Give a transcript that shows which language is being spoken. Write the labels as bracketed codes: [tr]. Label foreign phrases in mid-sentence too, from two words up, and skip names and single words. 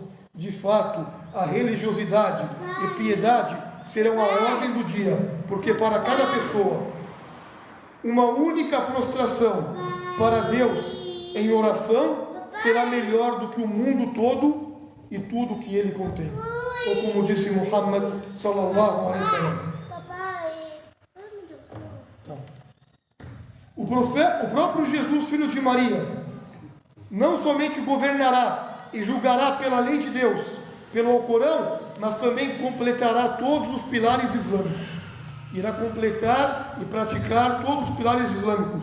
[pt] De fato, a religiosidade e piedade serão a ordem do dia, porque para cada pessoa, uma única prostração para Deus em oração será melhor do que o mundo todo e tudo que ele contém. Ou como disse Muhammad [ar] صلى الله عليه وسلم. [pt] O próprio Jesus, filho de Maria, não somente governará e julgará pela lei de Deus, pelo Alcorão, mas também completará todos os pilares islâmicos. Irá completar e praticar todos os pilares islâmicos.